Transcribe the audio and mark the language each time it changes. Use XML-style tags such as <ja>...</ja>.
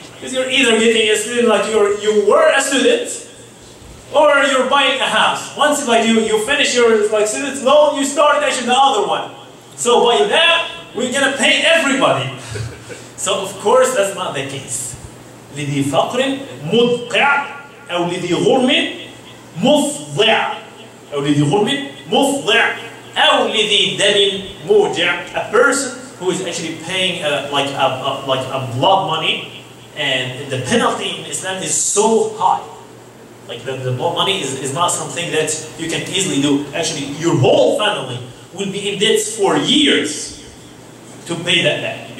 <en>Because you're either getting a student, you were a student, or you're buying a house. Once you finish your student loan, you start actually the other one. So by that, we're gonna pay everybody. So of course that's not the case.</en> <ar>لذي فقر مدقع أو لذي غرم مفضع أو لذي غرم مفضع أو لذي دم موجع.</ar> <en>A person who is actually paying a blood money, and the penalty in Islam is so high. The blood money is not something that you can easily do. Actually, your whole family will be in debt for years to pay that back.</en>